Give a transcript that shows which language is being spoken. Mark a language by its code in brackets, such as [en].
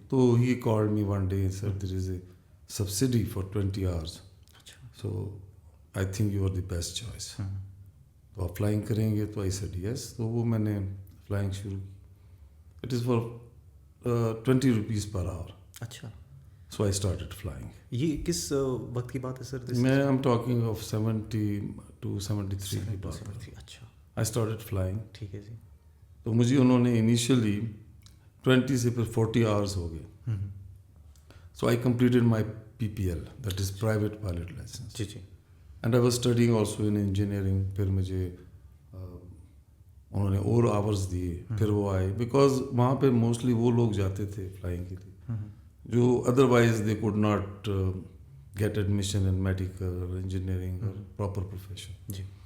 [en] So he called me one day and said there is a subsidy for 20 hours. [hi] अच्छा. [en] So I think you are the best choice. [hi] तो आप flying करेंगे? [en] तो I said yes. [hi] तो वो मैंने flying शुरू की. [en] It is for 20 rupees per hour. [hi] अच्छा. [en] So I started flying. [hi] ये किस वक्त की बात है सर? [en] मैं I'm talking of 70 to 73 [hi] की बात है. अच्छा. [en] I started flying. [hi] ठीक है जी. तो मुझे उन्होंने इनिशियली 20 से फिर 40 hours हो गए. [en] So I completed my PPL, that is private pilot license. [hi] Ji ji. [en] And I was studying also in engineering. [hi] फिर मुझे उन्होंने और आवर्स दिए. फिर वो आए बिकॉज वहाँ पे मोस्टली वो लोग जाते थे फ्लाइंग के लिए जो [en] otherwise they could not get admission in medical engineering [hi] और प्रॉपर प्रोफेशन. जी.